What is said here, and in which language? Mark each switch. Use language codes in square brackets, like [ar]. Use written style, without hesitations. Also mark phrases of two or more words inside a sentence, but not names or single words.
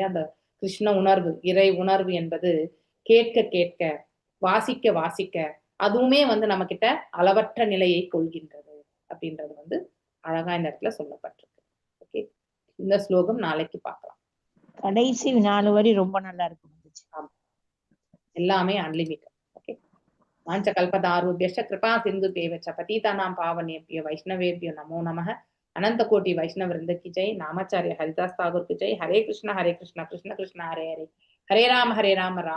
[ta] அந்த கிருஷ்ண உணர்வு, இறை உணர்வு என்பது கேட்க கேட்க வாசிக்க வாசிக்க அதுவுமே வந்து நம்ம கிட்ட அளவற்ற நிலையை கொள்கின்றது அப்படின்றது வந்து அழகா இந்த இடத்துல சொல்லப்பட்டிருக்கு. ஓகே, இந்த ஸ்லோகம் நாளைக்கு பார்க்கலாம். கடைசி 4 வரி ரொம்ப நல்லா இருக்கு. எல்லாமே அன்லிமிட்டட். ஓகே, [sa] वाञ्छा कल्पतरुभ्यश्च कृपा सिन्धुभ्य एव च पतितानां पावनेभ्यो वैष्णवेभ्यो नमो नमः. [hi] अनंत कोटि वैष्णव वृंद की जय। नामाचार्य हरिदास ठाकुर की जय। [sa] हरे कृष्णा कृष्ण कृष्ण हरे हरे, हरे राम